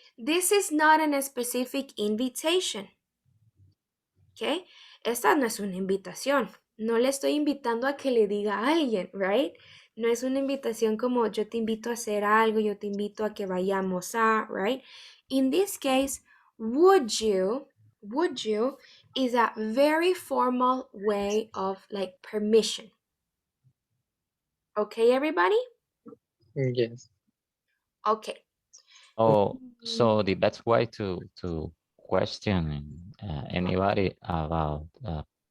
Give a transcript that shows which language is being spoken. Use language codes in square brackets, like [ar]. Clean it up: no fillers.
[en] This is not a specific invitation. Okay? [es] Esta no es una invitación. No le estoy invitando a que le diga a alguien, right? No es una invitación como yo te invito a hacer algo, yo te invito a que vayamos a, right? [en] In this case, would you is a very formal way of like permission. Okay, everybody? Yes. Okay. Oh, so the best way to question anybody about a